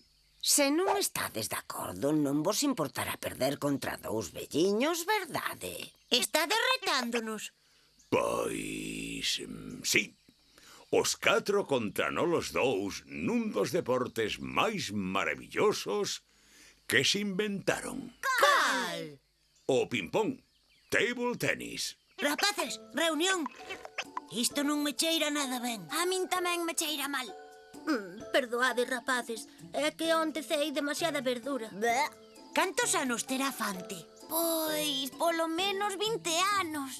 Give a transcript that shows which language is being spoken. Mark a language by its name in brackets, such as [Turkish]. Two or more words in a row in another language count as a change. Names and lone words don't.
[Galician] Se non estades de acordo, non vos importará perder contra dous velliños, verdade? Está derretándonos. Pois... sí. Os 4 contra nolos 2 nun dos deportes máis maravillosos que se inventaron. Cal? O ping-pong, [English] table tennis. [Galician] Rapaces, reunión. Isto non me cheira nada ben. A min tamén me cheira mal. Perdoade, rapaces. É que onte cei demasiada verdura. Cantos anos terá Fante? Pois, polo menos 20 anos.